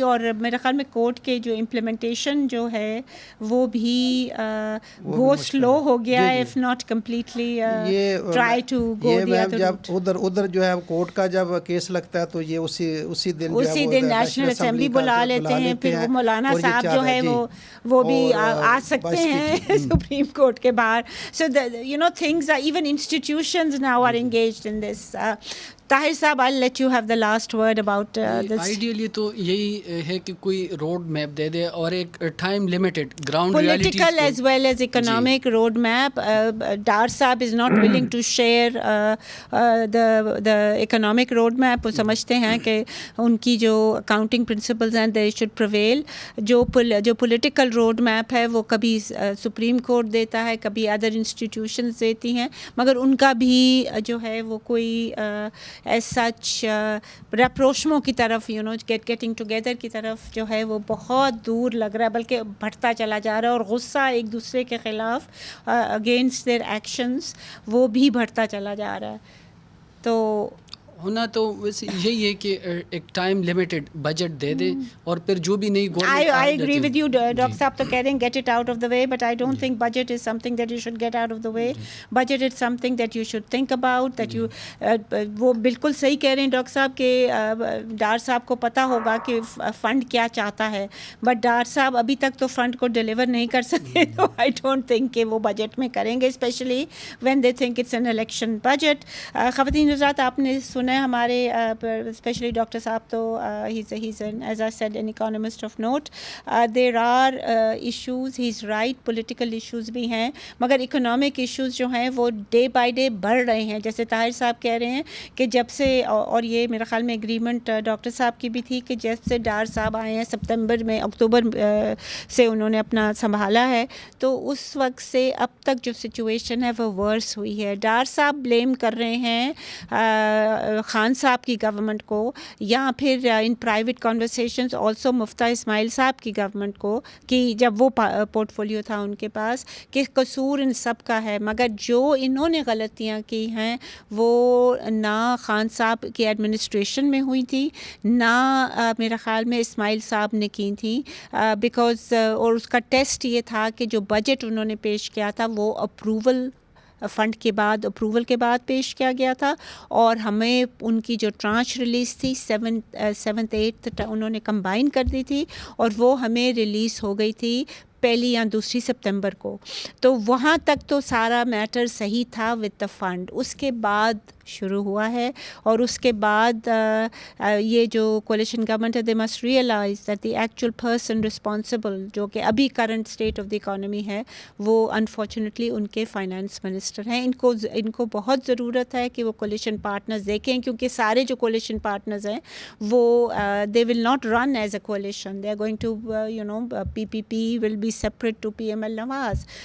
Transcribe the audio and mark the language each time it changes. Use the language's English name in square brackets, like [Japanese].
[Urdu] اور میرے خیال میں کورٹ کے جو امپلیمنٹیشن جو ہے وہ بھی گو سلو ہو گیا ہے, [English] If not completely try to go the other route. [Urdu] جب ادھر جو ہے کورٹ کا جب کیس لگتا ہے تو یہ اسی دن نیشنل اسمبلی بلا لیتے ہیں. پھر وہ مولانا صاحب جو ہے وہ بھی آ سکتے ہیں سپریم کورٹ کے باہر. [English] So you know things are, even institutions now are engaged in this. Tahir صاحب, I'll let you have the last word about this. [Urdu] Ideally تو یہی ہے کہ کوئی روڈ میپ دے دے اور ایک time limited ground realities [English] political as well as economic road map. Dar Saab is not willing to share the economic road map. [Urdu] وہ سمجھتے ہیں کہ ان کی جو accounting principles ہیں [English] they should prevail. [Urdu] جو political road map ہے وہ کبھی سپریم کورٹ دیتا ہے, کبھی ادر انسٹیٹیوشنز دیتی ہیں, مگر ان کا بھی جو ہے وہ کوئی ایز سچ رپروشموں کی طرف [English] you know getting together [Urdu] کی طرف جو ہے وہ بہت دور لگ رہا ہے, بلکہ بڑھتا چلا جا رہا ہے. اور غصہ ایک دوسرے کے خلاف [English] against their actions [Urdu] وہ بھی بڑھتا چلا جا رہا ہے. تو ہونا تو ویسے یہی ہے کہ ایک ٹائم لمیٹڈ بجٹ دے دے اور پھر جو بھی نئی government. [English] I agree with you. [Urdu] Doctor صاحب تو کہہ رہے ہیں [English] get it out of the way, but I don't think budget is something that you should get out of the way. Budget is something that you [Urdu] should think about, that you وہ بالکل صحیح کہہ رہے ہیں doctor صاحب کہ ڈار صاحب کو پتہ ہوگا کہ فنڈ کیا چاہتا ہے, بٹ ڈار صاحب ابھی تک تو فنڈ کو ڈیلیور نہیں کر سکے. [English] تو I don't think [Urdu] کہ وہ بجٹ میں کریں گے, [English] Especially when they think it's an election budget. [Urdu] خواتین حضرات, آپ نے سنا ہمارے اسپیشلی ڈاکٹر صاحب تو [English] he's as I said an economist of note. There are issues, he's right, political issues [Urdu] بھی ہیں, مگر [English] economic issues [Urdu] جو ہیں وہ [English] day by day [Urdu] بڑھ رہے ہیں. جیسے طاہر صاحب کہہ رہے ہیں کہ جب سے, اور یہ میرے خیال میں اگریمنٹ ڈاکٹر صاحب کی بھی تھی کہ جب سے ڈار صاحب آئے ہیں اکتوبر سے انہوں نے اپنا سنبھالا ہے, تو اس وقت سے اب تک جو سچویشن ہے وہ ورس ہوئی ہے. ڈار صاحب بلیم کر رہے ہیں خان صاحب کی گورنمنٹ کو, یا پھر [English] ان private conversations also [Urdu] مفتہ اسماعیل صاحب کی گورنمنٹ کو, کہ جب وہ پورٹ فولیو تھا ان کے پاس, کہ قصور ان سب کا ہے. مگر جو انہوں نے غلطیاں کی ہیں وہ نہ خان صاحب کی ایڈمنسٹریشن میں ہوئی تھی, نہ میرے خیال میں اسماعیل صاحب نے کی تھی, بیکاز اور اس کا ٹیسٹ یہ تھا کہ جو بجٹ انہوں نے پیش کیا تھا وہ فنڈ کے بعد اپروول کے بعد پیش کیا گیا تھا, اور ہمیں ان کی جو ٹرانچ ریلیز تھی 7th 8th انہوں نے کمبائن کر دی تھی, اور وہ ہمیں ریلیز ہو گئی تھی 1 یا 2 سپتمبر کو. تو وہاں تک تو سارا میٹر صحیح تھا [English] With the fund. [Urdu] اس کے بعد شروع ہوا ہے, اور اس کے بعد یہ جو کولیشن گورنمنٹ ہے, [English] they must realise that the actual person responsible, [Urdu] جو کہ ابھی current state of the economy ہے, وہ انفارچونیٹلی ان کے فائنانس منسٹر ہیں. ان کو بہت ضرورت ہے کہ وہ کولیشن پارٹنرز دیکھیں, کیونکہ سارے جو کولیشن پارٹنرز ہیں وہ [English] they will not run as a coalition, they are going to you know [Urdu] PPP [English] will be separate to [Urdu] PML Nawaz.